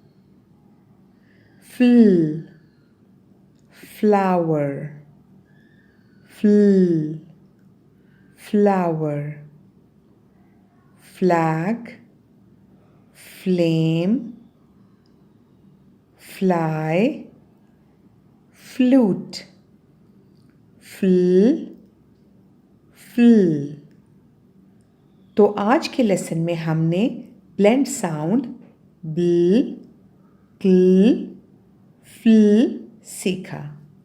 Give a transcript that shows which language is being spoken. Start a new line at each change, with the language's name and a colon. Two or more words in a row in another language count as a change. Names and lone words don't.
English: Fl, flower, fl, flower. Flag, flame, fly, flute. Fl, fl.
Hindi: तो आज के लेसन में हमने
English: blend sound bl, cl, fl
Hindi: सीखा.